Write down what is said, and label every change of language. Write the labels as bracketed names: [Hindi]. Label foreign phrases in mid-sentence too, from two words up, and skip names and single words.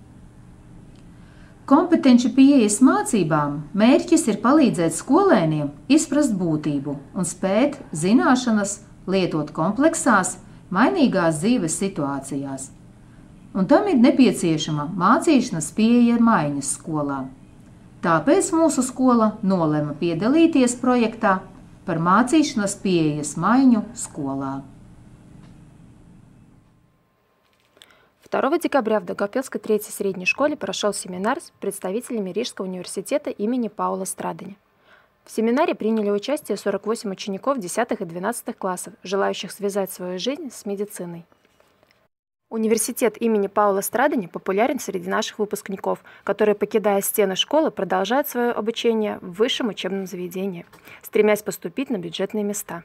[Latvian] Kompetenču pieejas mācībām mērķis ir palīdzēt skolēniem izprast būtību un spēt zināšanas lietot kompleksās, mainīgās dzīves situācijās. Un tam ir nepieciešama mācīšanas pieeja maiņas skolā. Tāpēc mūsu skola nolēma piedalīties projektā par mācīšanas pieejas maiņu skolā. [Russian] 2 декабря в Даугавпилской 3-й средней школе прошел семинар с представителями Рижского университета имени Паула Страдани. В семинаре приняли участие 48 учеников 10 и 12 классов, желающих связать свою жизнь с медициной. Университет имени Паула Страдани популярен среди наших выпускников, которые, покидая стены школы, продолжают свое обучение в высшем учебном заведении, стремясь поступить на бюджетные места.